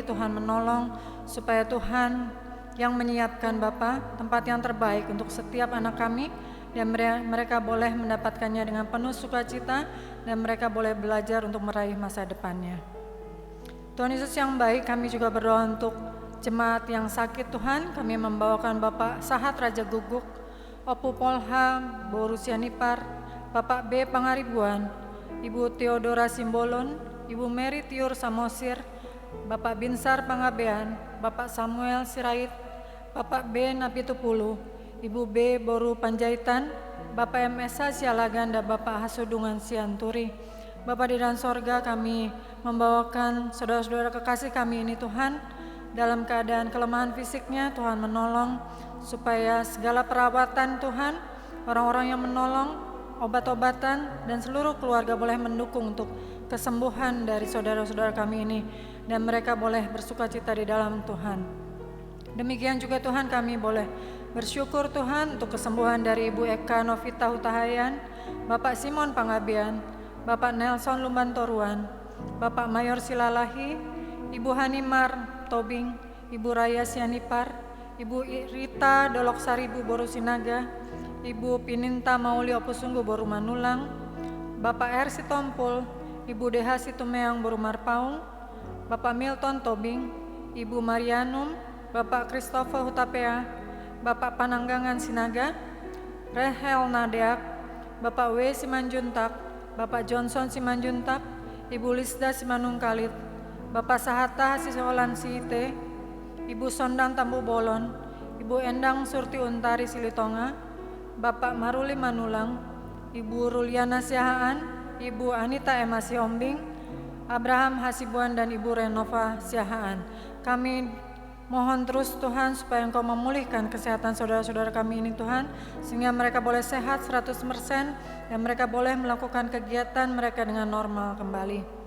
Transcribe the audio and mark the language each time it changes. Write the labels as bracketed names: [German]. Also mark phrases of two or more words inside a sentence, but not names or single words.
[Indonesian] Tuhan menolong supaya Tuhan yang menyiapkan Bapa tempat yang terbaik untuk setiap anak kami, dan mereka boleh mendapatkannya dengan penuh sukacita, dan mereka boleh belajar untuk meraih masa depannya. Tuhan Yesus yang baik, kami juga berdoa untuk jemaat yang sakit Tuhan. Kami membawakan Bapak Sahat Raja Guguk, Opu Polha Borusianipar, Bapak B Pangaribuan, Ibu Theodora Simbolon, Ibu Mary Tiur Samosir, Bapak Binsar Pangabean, Bapak Samuel Sirait, Bapak B Napitupulu, Ibu B Boru Panjaitan, Bapak MS Sialagan, dan Bapak Hasudungan Sianturi. Bapak di dalam sorga, kami membawakan saudara-saudara kekasih kami ini Tuhan, dalam keadaan kelemahan fisiknya. Tuhan menolong supaya segala perawatan Tuhan, orang-orang yang menolong, obat-obatan, dan seluruh keluarga boleh mendukung untuk kesembuhan dari saudara-saudara kami ini, dan mereka boleh bersukacita di dalam Tuhan. Demikian juga Tuhan, kami boleh bersyukur Tuhan untuk kesembuhan dari Ibu Eka Novita Hutahayan, Bapak Simon Pangabean, Bapak Nelson Lumbantoruan, Bapak Mayor Silalahi, Ibu Hanimar Tobing, Ibu Raya Sianipar, Ibu Rita Doloksari Bu Borusinaga, Ibu Pininta Mauli Opusunggu Boru Manulang, Bapak R. Sitompul, Ibu Deha Situmeang Boru Marpaung, Bapak Milton Tobing, Ibu Marianum, Bapak Christopher Hutapea, Bapak Pananggangan Sinaga, Rehel Nadeak, Bapak W. Simanjuntak, Bapak Johnson Simanjuntak, Ibu Lisda Simanungkalit, Bapak Sahata Hasisolan Siite, Ibu Sondang Tambu Bolon, Ibu Endang Surti Untari Silitonga, Bapak Maruli Manulang, Ibu Ruliana Siahaan, Ibu Anita Emma Siombing, Abraham Hasibuan, dan Ibu Renova Siahaan. Kami mohon terus Tuhan supaya Engkau memulihkan kesehatan saudara-saudara kami ini Tuhan, sehingga mereka boleh sehat 100% dan mereka boleh melakukan kegiatan mereka dengan normal kembali.